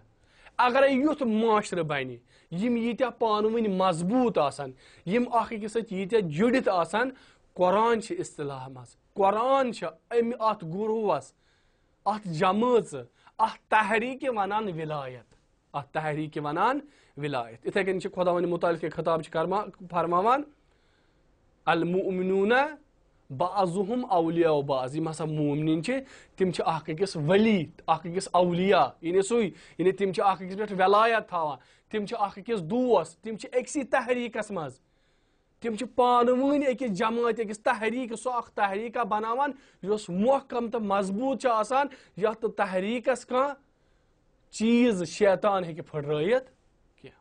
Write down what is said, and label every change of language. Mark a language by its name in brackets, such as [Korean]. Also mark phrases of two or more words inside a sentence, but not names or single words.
[Kashmiri] اگرے یُتھ معاشرٕ بنہِ یم ییٖتیاہ پانہٕ ؤنۍ مضبوٗط آسن یم اکھ أکِس سۭتۍ ییٖتیاہ جُڑِتھ آسن قرآن چھِ اصطلاح منٛز قرآن چھِ امہِ اتھ گروہس اتھ جمٲژ اتھ تحریٖکہِ ونان ولایت اتھ تحریٖکہِ ونان ولایت. یِتھے کٔنۍ چھِ خداوند متعال خطاب چھِ فرماوان [Arabic] المؤمنون بعضهم اولیاء بعض [Kashmiri] یم ہسا مومنین چھِ تم چھِ اکھ أکِس ولی اکھ أکِس اولیاء یعنی سُے یعنی تم چھِ اکھ أکِس پٮ۪ٹھ ولایت تھاوان تم چھِ اکھ أکِس دوس تم چھِ أکسٕے تحریٖکس منٛز تم چھِ پانہٕ ؤنۍ أکِس جماعت أکِس تحریٖک سۄ اکھ تحریٖکہ بناوان یۄس محکم تہٕ مضبوٗط چھِ آسان یتھ تحریٖکس کانٛہہ چیٖز شیطان ہیٚکہِ پھٕٹرٲیِتھ کینٛہہ.